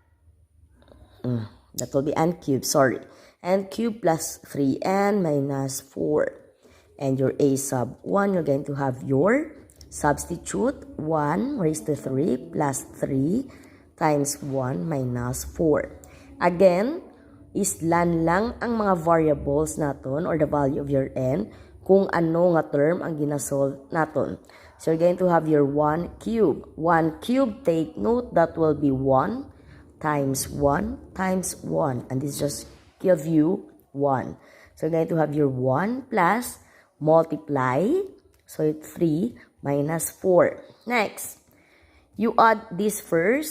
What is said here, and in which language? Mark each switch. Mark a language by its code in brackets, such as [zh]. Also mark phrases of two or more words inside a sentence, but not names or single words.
[en] That will be n cubed, sorry. N cubed plus 3n minus 4. And your A sub 1, you're going to have your substitute 1 raised to 3 plus 3 times 1 minus 4. Again, [hil] islan lang ang mga variables naton [en] or the value of your n [hil] kung ano nga term ang ginasolve naton. [en] So, you're going to have your 1 cube. 1 cube, take note, that will be 1 times 1 times 1. And this just give you 1. So, you're going to have your 1 plus multiply. So, it's 3 minus 4. Next, you add this first.